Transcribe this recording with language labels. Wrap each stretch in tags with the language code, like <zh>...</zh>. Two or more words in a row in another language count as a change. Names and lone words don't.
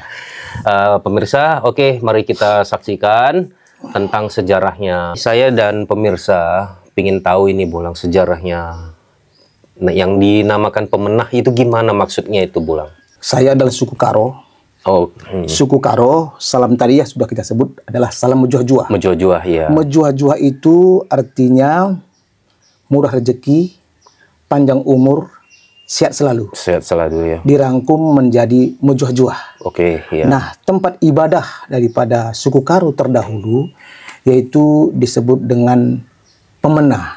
<id>Pemirsa, oke, mari kita saksikan tentang sejarahnya. Saya dan pemirsa ingin tahu ini Bolang sejarahnya. Nah, yang dinamakan Pemenah itu gimana maksudnya itu, Bolang? Saya adalah suku Karo. Suku Karo, salam tadi ya sudah kita sebut adalah salam Mejuah-Juah. Mejuah-Juah, ya. Mejuah-Juah itu artinya murah rezeki, panjang umur, sehat selalu. Sehat selalu, ya. Dirangkum menjadi Mejuah-Juah. Oke, ya. Nah, tempat ibadah daripada suku Karo terdahulu yaitu disebut dengan Pemenah.</id>